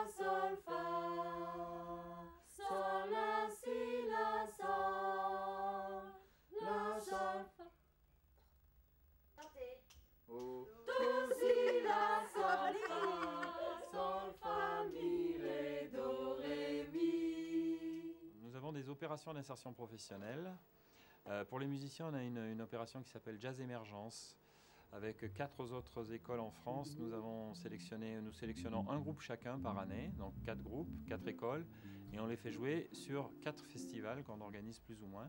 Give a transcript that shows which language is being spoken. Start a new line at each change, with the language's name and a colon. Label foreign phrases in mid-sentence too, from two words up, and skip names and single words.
French: sol, fa, sol, la, si, la, sol, la, sol, fa. Do, si, la, sol, fa, sol, fa, mi, ré, do, ré, mi. Nous avons des opérations d'insertion professionnelle. Pour les musiciens, on a une opération qui s'appelle Jazz Émergence. Avec 4 autres écoles en France, nous sélectionnons un groupe chacun par année, donc 4 groupes, 4 écoles, et on les fait jouer sur 4 festivals qu'on organise plus ou moins.